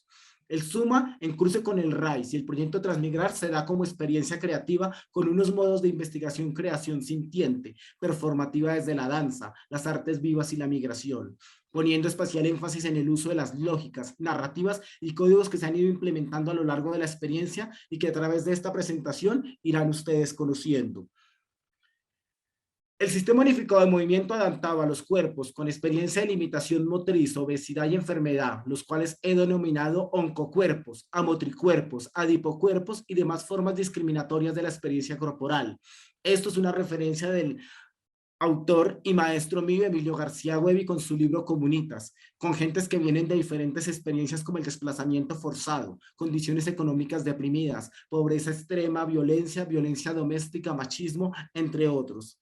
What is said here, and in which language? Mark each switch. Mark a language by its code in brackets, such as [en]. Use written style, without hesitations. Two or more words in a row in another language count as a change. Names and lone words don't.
[es] El Suma, en cruce con el RAIS y el proyecto Transmigrar, se da como experiencia creativa con unos modos de investigación-creación sintiente, performativa desde la danza, las artes vivas y la migración, poniendo especial énfasis en el uso de las lógicas, narrativas y códigos que se han ido implementando a lo largo de la experiencia y que a través de esta presentación irán ustedes conociendo. El sistema unificado de movimiento adaptado a los cuerpos con experiencia de limitación motriz, obesidad y enfermedad, los cuales he denominado oncocuerpos, amotricuerpos, adipocuerpos y demás formas discriminatorias de la experiencia corporal. Esto es una referencia del autor y maestro mío Emilio García Huevi con su libro Comunitas, con gentes que vienen de diferentes experiencias como el desplazamiento forzado, condiciones económicas deprimidas, pobreza extrema, violencia, violencia doméstica, machismo, entre otros.